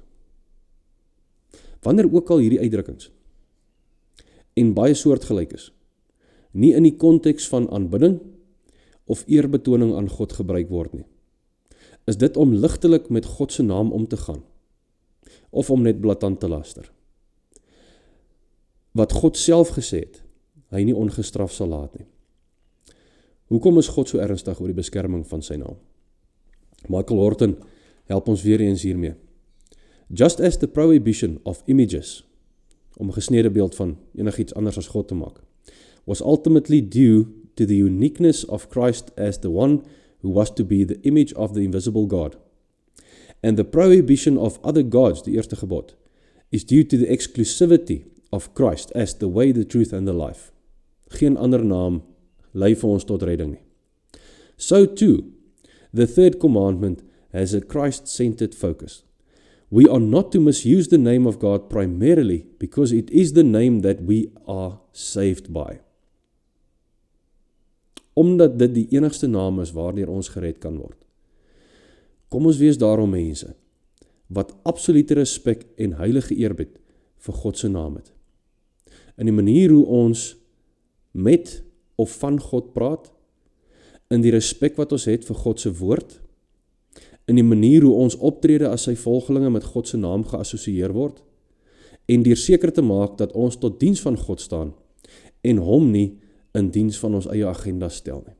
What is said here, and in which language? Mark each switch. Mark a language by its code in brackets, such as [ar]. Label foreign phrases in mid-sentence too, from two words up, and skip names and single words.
[af] Wanneer ook al hierdie uitdrukkings en baie soortgelyk is, nie in die konteks van aanbidding of eerbetoning aan God gebruik word nie, is dit om ligtelik met God se naam om te gaan, of om net blaatant te laster. Wat God self gesê het, hy nie ongestraf sal laat nie. Hoekom is God so ernstig oor die beskerming van sy naam? Michael Horton help ons weer eens hiermee. [en] Just as the prohibition of images, [af] om 'n gesnede beeld van enigiets anders as God te maak, [en] was ultimately due to the uniqueness of Christ as the one who was to be the image of the invisible God. And the prohibition of other gods, [af] die eerste gebod, [en] is due to the exclusivity of Christ as the way, the truth and the life. [af] Geen ander naam lei vir ons tot redding nie. [en] So too, the third commandment has a Christ-centered focus. We are not to misuse the name of God primarily because it is the name that we are saved by. [af] Omdat dit die enigste naam is waardeur ons gered kan word. Kom ons wees daarom mense, wat absolute respek en heilige eerbied vir God se naam het. In die manier hoe ons met of van God praat, in die respek wat ons het vir God se woord, in die manier hoe ons optrede as sy volgelinge met God se naam geassosieer word, en deur seker te maak dat ons tot diens van God staan, en hom nie in diens van ons eie agenda stel nie.